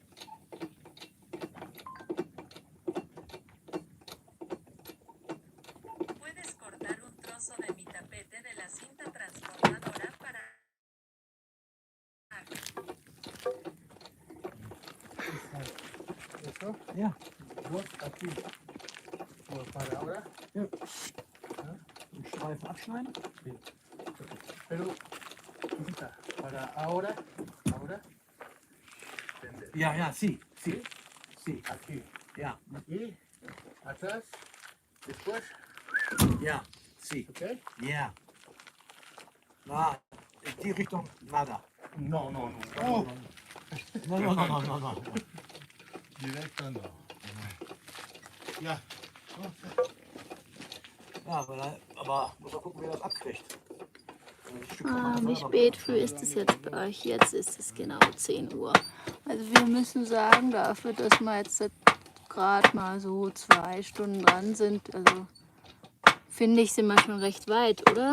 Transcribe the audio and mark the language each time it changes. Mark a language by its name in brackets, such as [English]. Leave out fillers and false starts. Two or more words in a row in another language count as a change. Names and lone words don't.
[Spanish] Puedes cortar un trozo de mi tapete de la cinta transportadora para... ¿Eso? [German] Ja. [Spanish] Dos aquí. So, para ahora. [German] Den Streifen abschneiden. [Spanish] Pero, quita. Para ahora. Ahora. [German] Ja, ja, [Spanish] sí. Aquí. [German] Ja, [Spanish] Y atrás. Después. [German] ja, sí. [Spanish] ¿Ok? [German] Ja. Na, in die Richtung, [Spanish] nada. No, no, no. No, no, no, no, no, no. Directo no. [German] Ja. Ja, aber muss man gucken, wie er das abkriegt. Ein Stück von meiner Wie Förderbandmatte. spät früh ist es jetzt bei euch? Jetzt ist es genau 10 Uhr. Also wir müssen sagen, dafür, dass wir jetzt gerade mal so 2 Stunden dran sind, also finde ich, sind wir schon recht weit, oder?